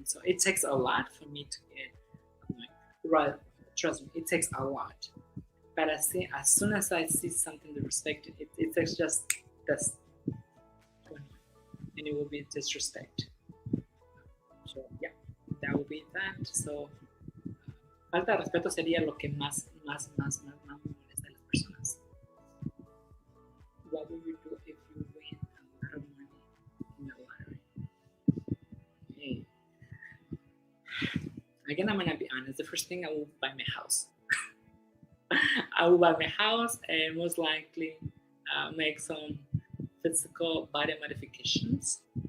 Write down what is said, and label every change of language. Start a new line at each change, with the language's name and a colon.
English: So it takes a lot for me to get annoyed. Right, trust me, it takes a lot. But as soon as I see something to respect, it takes just this, and it will be disrespect. So yeah, that will be that.
Spanish: So falta de respeto sería lo que más me molesta a las personas.
English: What would you do if you win a lot of money in the lottery? Hey, again, I'm gonna be honest. The first thing I will buy my house. I will buy my house and most likely make some physical body modifications.